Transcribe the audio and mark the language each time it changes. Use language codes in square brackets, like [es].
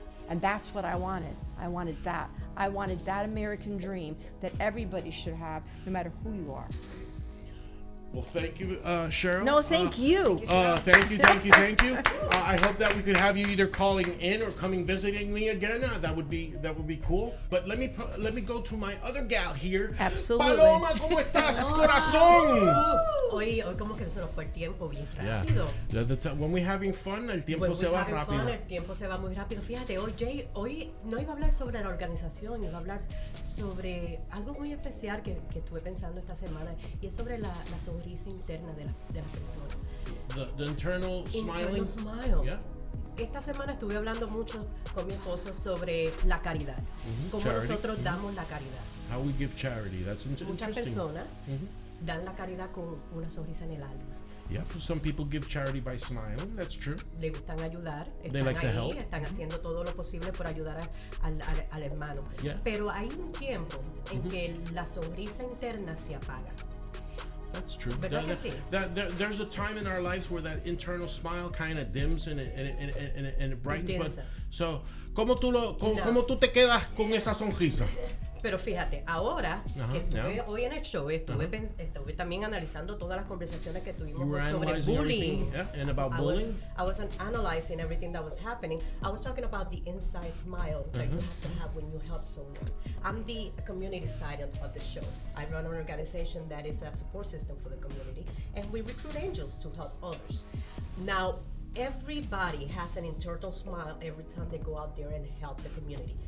[en] And that's what I wanted. I wanted that. I wanted that American dream that everybody should have, no matter who you are. Well, thank you, Cheryl. No, thank you. Thank you. I hope that we could have you either calling in or coming visiting me again. That would be cool. But let me go to my other gal here. Absolutely. [es] Paloma, ¿cómo estás, corazón? Hoy como que se nos fue el tiempo bien rápido. [en] Yeah. When we're having fun, [es] el tiempo se va rápido. El tiempo se va muy rápido. Fíjate, hoy no iba a hablar sobre la organización, iba a hablar sobre algo muy especial que estuve pensando esta semana, y es sobre la sonrisa interna de las personas. [en] The internal smiling. Smile. Yeah. [es] Esta semana estuve hablando mucho con mi esposo sobre la caridad. Cómo nosotros damos la caridad. [en] How we give charity. That's interesting. [es] Muchas personas dan la caridad con una sonrisa en el alma. [en] Yeah, some people give charity by smiling. That's true. [es] Le gustan ayudar. [en] They like to help. [es] Están haciendo todo lo posible por ayudar al hermano. [en] Yeah. [es] Pero hay un tiempo en que la sonrisa interna se apaga. [en] That's true. There's a time in our lives where that internal smile kind of dims and it brightens. But, so, [es] ¿cómo tú te quedas con esa sonrisa? Pero fíjate, ahora que estuve hoy en el show, estuve también analizando todas las conversaciones que tuvimos sobre bullying. [en] And about bullying. I was analyzing everything that was happening. I was talking about the inside smile that you have to have when you help someone. I'm the community side of the show. I run an organization that is a support system for the community, and we recruit angels to help others. Now, everybody has an internal smile every time they go out there and help the community.